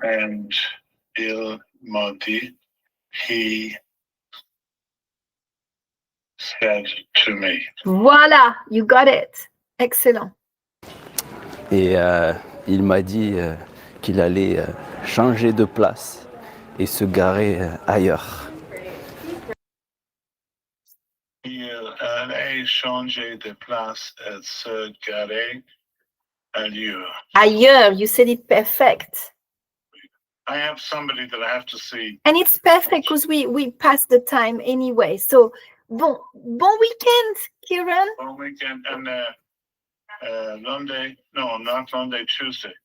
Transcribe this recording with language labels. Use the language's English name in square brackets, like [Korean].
[English] And [French] il m'a dit, [English] he said to me. [French] Voilà. [English] You got it. Excellent. [French] Et il m'a dit qu'il allait changer de place et se garer ailleurs. Il allait changer de place et se garer ailleurs. [English] Ailleurs, you said it perfect. I have somebody that I have to see. And it's perfect because we passed the time anyway. So, [French] bon weekend, [English] Kieran. One weekend and Monday, no, not Monday, Tuesday.